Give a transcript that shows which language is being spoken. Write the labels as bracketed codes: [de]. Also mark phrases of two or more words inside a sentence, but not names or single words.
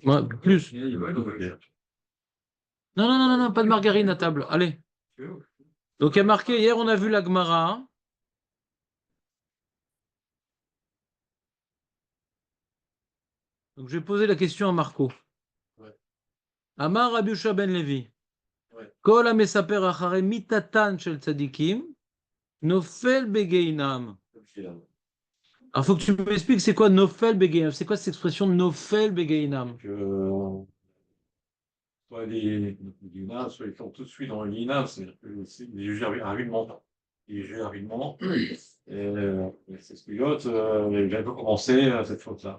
[fr] Ouais, plus. Non, non, non, non, non, pas de margarine à table. Allez. Donc, il y a marqué, hier, on a vu la Gemara. Donc, je vais poser la question à Marco. Ouais. [he] אמר רבי יהושע בן לוי. [fr] Ouais. [he] כל המספר אחרי מיטתן של צדיקים, נופל בגיהנם. [fr] Alors, il faut que tu m'expliques, c'est quoi [he] נופל בגיהנם? [fr] C'est quoi cette expression [he] נופל בגיהנם? [fr] Soit les guinaves, soit ils font tout de suite dans le guinave, c'est-à-dire que c'est des jugés rapidement. Ils jugent rapidement. C'est ce pilote, il vient de commencer cette faute-là.